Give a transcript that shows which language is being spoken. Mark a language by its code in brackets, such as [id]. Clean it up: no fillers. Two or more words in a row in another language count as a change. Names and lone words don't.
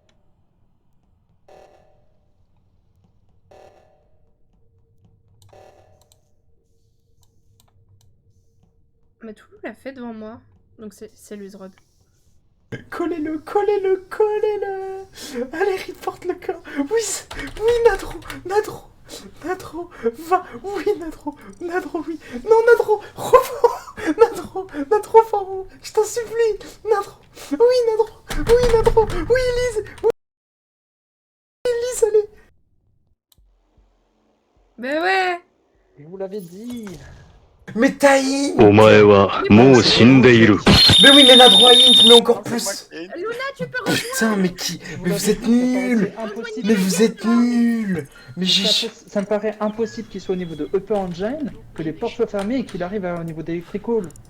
[fr] Matoulou l'a fait devant moi. Donc c'est Luzrod. Collez-le, collez-le, collez-le. Allez, reporte le corps. Oui, oui, Nadro, Nadro, Nadro, va. Oui, Nadro, Nadro, oui. Non, Nadro, reprends. Nadro, Nadro, Faro, je t'en supplie. Nadro, oui, Nadro, oui, Nadro, oui, Lise, oui, Lise, allez. Bah ouais. Je vous l'avais dit. Mais t'as hint. [ja] お前はもう死んでいる。 [fr] Mais oui, mais Nadro a hint, mais encore non, c'est moi plus. qui ai une. Luna, tu peux... Putain, mais qui... Je vous Mais vous l'avais êtes dit, ça paraissait nuls. impossible. Mais vous êtes nuls. Mais j'ai... Ça me paraît impossible qu'il soit au niveau de Upper Engine, que les portes soient fermées et qu'il arrive au niveau d'Electrical.